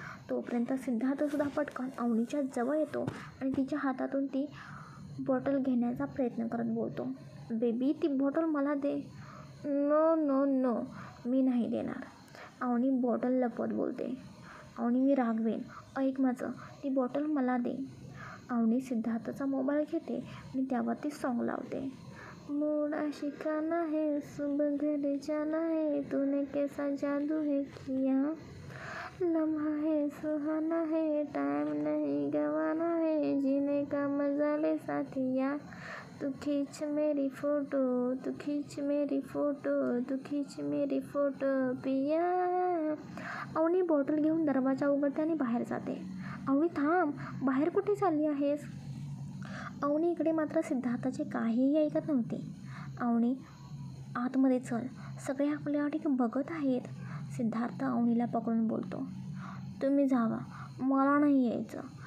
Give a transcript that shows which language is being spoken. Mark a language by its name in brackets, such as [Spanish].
[Marathi] तोपर्यंत सिद्धार्थसुद्धा पटकन अवनीच्या जवळ येतो आणि तिच्या हातातून ती बॉटल घेण्याचा प्रयत्न करत बोलतो, बेबी ती बॉटल मला दे. नो नो नो, मी नाही देणार. अवनी बॉटल लपवत बोलते. अवनी, मी रागवेन, ऐक माझं, ती बॉटल मला दे. अवनी सिद्धार्थचा मोबाईल घेते आणि त्यावरती सॉन्ग लावते. [Hindi] मूड आशिकाना है, सुबह घर जाना है, तूने कैसा जादू है किया, लम्हा है सुहाना है, टाइम नहीं गवाना है, जीने का मजा ले साथिया, तू खींच मेरी फोटो, तू खींच मेरी फोटो, तू खींच मेरी फोटो पिया. [Marathi] अवनी बॉटल घेऊन दरवाजा उघडते आणि बाहेर जाते. अवनी थांब, बाहेर कुठे चालली आहेस? अवनी इकडे मात्र सिद्धार्थाचे काहीही ऐकत नव्हते. अवनी, आतमध्ये चल, सगळे आपल्याकडे बघत आहेत. सिद्धार्थ अवनीला पकडून बोलतो. तुम्ही जावा, मला नाही यायचं.